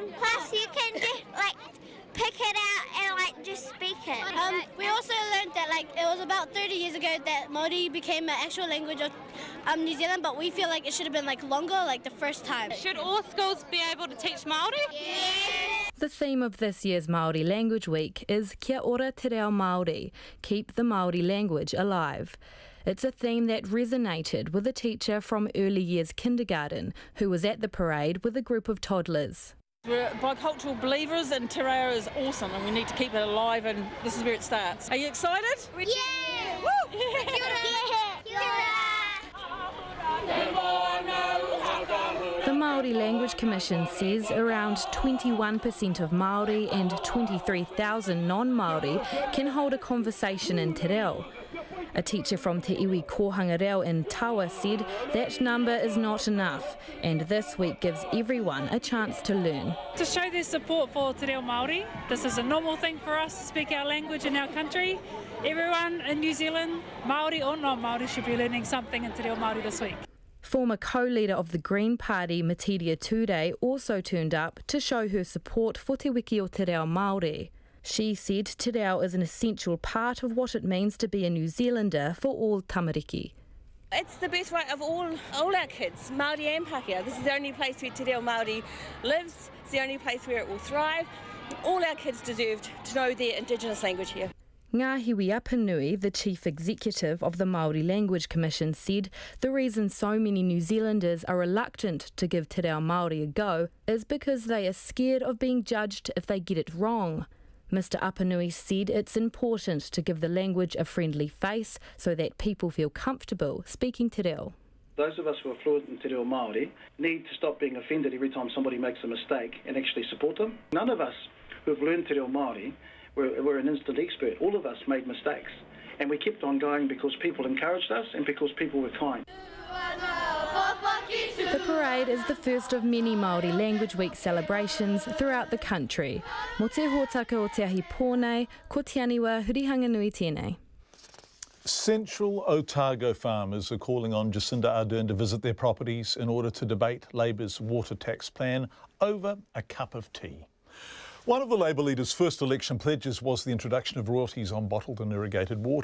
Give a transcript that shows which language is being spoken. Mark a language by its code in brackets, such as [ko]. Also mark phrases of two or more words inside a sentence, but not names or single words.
[en] Plus you can just like pick it out and like just speak it. We also learned that like it was about 30 years ago that Maori became an actual language of New Zealand, but we feel like it should have been like longer, like the first time. Should all schools be able to teach Maori? Yes. The theme of this year's Maori Language Week is [mi] Kia ora te reo Maori, [en] keep the Maori language alive. It's a theme that resonated with a teacher from early years kindergarten who was at the parade with a group of toddlers. We're bicultural believers and [mi] te reo [en] is awesome and we need to keep it alive and this is where it starts. Are you excited? Yeah! Woo! [mi] Kia ora! Kia [en] The Maori Language Commission says around 21% of Maori and 23,000 non-Maori can hold a conversation in [mi] te reo. [en] A teacher from Te Iwi Kōhanga Reo in Tawa said that number is not enough, and this week gives everyone a chance to learn. To show their support for [mi] te reo Māori, [en] this is a normal thing for us to speak our language in our country. Everyone in New Zealand, Māori or non-Māori, should be learning something in [mi] te reo Māori [en] this week. Former co-leader of the Green Party, Matiria Ture, also turned up to show her support for Te Wiki o Te Reo Māori. She said [mi] te reo [en] is an essential part of what it means to be a New Zealander for all tamariki. It's the birthright of all our kids, Māori and Pākehā. This is the only place where [mi] te reo Māori [en] lives. It's the only place where it will thrive. All our kids deserved to know their Indigenous language here. Ngāhiwi Apanui, the chief executive of the Maori Language Commission, said the reason so many New Zealanders are reluctant to give [mi] te reo Māori [en] a go is because they are scared of being judged if they get it wrong. Mr Apanui said it's important to give the language a friendly face so that people feel comfortable speaking [mi] te reo. [en] Those of us who are fluent in [mi] te reo Māori [en] need to stop being offended every time somebody makes a mistake and actually support them. None of us who have learned [mi] te reo Māori [en] were an instant expert. All of us made mistakes and we kept on going because people encouraged us and because people were kind. The parade is the first of many Māori Language Week celebrations throughout the country. [mi] Mo te hōtaka o te ahi pōnei, ko te aniwa hurihanga nui tēnei. [en] Central Otago farmers are calling on Jacinda Ardern to visit their properties in order to debate Labour's water tax plan over a cup of tea. One of the Labour leader's first election pledges was the introduction of royalties on bottled and irrigated water.